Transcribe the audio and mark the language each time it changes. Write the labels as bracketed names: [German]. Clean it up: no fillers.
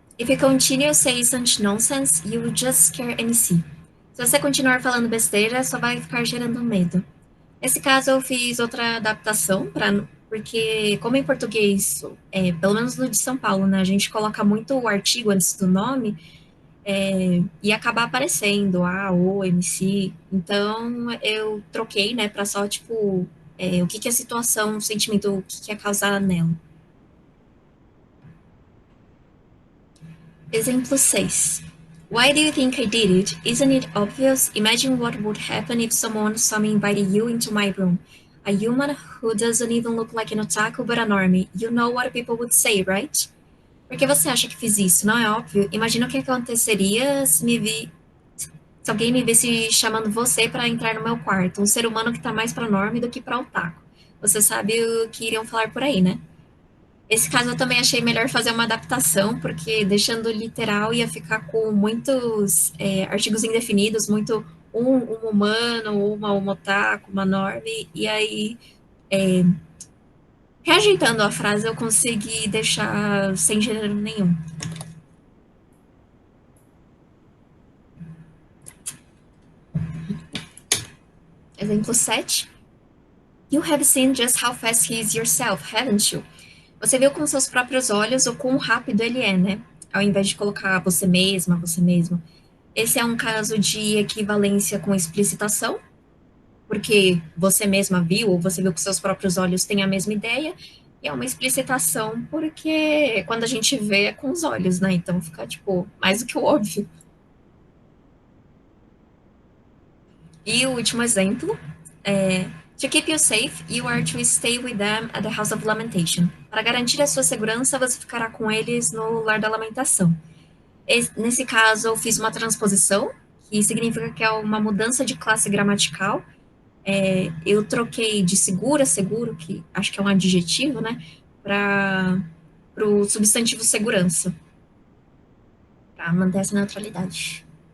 [English] If you continue saying such nonsense, you will just scare MC. [Portuguese] Se você continuar falando besteira, só vai ficar gerando medo. Nesse caso, eu fiz outra adaptação, porque como em português, pelo menos no de São Paulo, né, a gente coloca muito o artigo antes do nome, e acaba aparecendo o MC. Então, eu troquei, né, para só, tipo, o que é a situação, o sentimento, o que é causar nela. Exemplo 6. [English] Why do you think I did it? Isn't it obvious? Imagine what would happen if someone saw me inviting you into my room. A human who doesn't even look like an otaku but a normie. You know what people would say, right? [Portuguese] Por que você acha que fiz isso? Não é óbvio? Imagina o que aconteceria se alguém me visse chamando você para entrar no meu quarto. Um ser humano que tá mais pra normie do que pra otaku. Você sabe o que iriam falar por aí, né? Esse caso eu também achei melhor fazer uma adaptação, porque deixando literal ia ficar com muitos artigos indefinidos, muito um humano, uma otaku, uma norme, e aí, reajeitando a frase, eu consegui deixar sem gênero nenhum. Exemplo 7. [English] You have seen just how fast he is yourself, haven't you? [Portuguese] Você viu com seus próprios olhos o quão rápido ele é, né? Ao invés de colocar você mesma, você mesmo. Esse é um caso de equivalência com explicitação, porque você mesma viu, ou você viu com seus próprios olhos, tem a mesma ideia, e é uma explicitação porque quando a gente vê é com os olhos, né? Então fica, tipo, mais do que o óbvio. E o último exemplo [English] To keep you safe, you are to stay with them at the House of Lamentation. [Portuguese] Para garantir a sua segurança, você ficará com eles no Lar da Lamentação. Nesse caso, eu fiz uma transposição, que significa que é uma mudança de classe gramatical. Eu troquei de segura, seguro, que acho que é um adjetivo, né, para o substantivo segurança, para manter essa neutralidade.